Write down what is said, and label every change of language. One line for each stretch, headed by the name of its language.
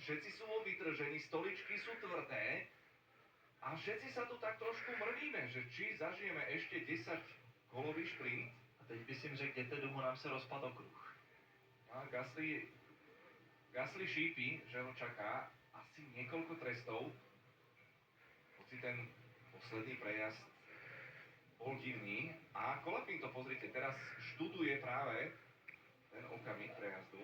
Slovak: Všetci sú vytržení, stoličky sú tvrdé a všetci sa tu tak trošku mrvíme, že či zažijeme ešte 10 kolový šprint.
Czech: A teď bys jim řekl, jděte domů, nám se rozpad okruh.
Slovak: A Gasly šípi, že ho čaká asi niekoľko trestov. Hoci ten posledný prejazd bol divný. A Kolapin to, pozrite, teraz študuje práve ten okamih prejazdu.